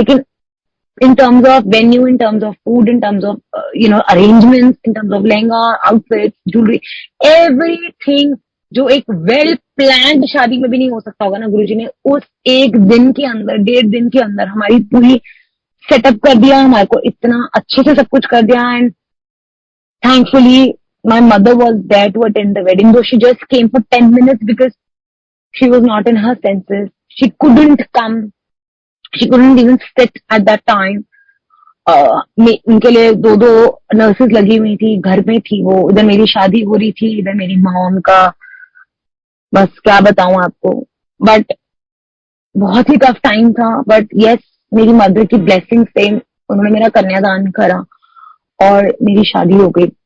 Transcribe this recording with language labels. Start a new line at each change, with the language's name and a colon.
Hindi: लेकिन
English: in terms of venue, in terms of food, in terms of arrangements, in terms of lehenga, outfits, jewelry, everything
Hindi: जो एक well planned शादी में भी नहीं हो सकता होगा ना, गुरुजी ने उस एक दिन के अंदर, 1.5 दिन के अंदर हमारी पूरी सेटअप कर दिया. हमारे को इतना अच्छे से सब कुछ कर दिया.
English: And thankfully my mother was there to attend the wedding, though she just came for 10 minutes because she was not in her senses. She couldn't come. She couldn't even sit at that time.
Hindi: उनके लिए 2 nurses लगी हुई थी, घर में थी वो. इधर मेरी शादी हो रही थी, इधर मेरी मॉम का, बस क्या बताऊं आपको. बट बहुत ही टफ टाइम था. बट यस, मेरी मदर की ब्लेसिंग से उन्होंने मेरा कन्यादान करा और मेरी शादी हो गई.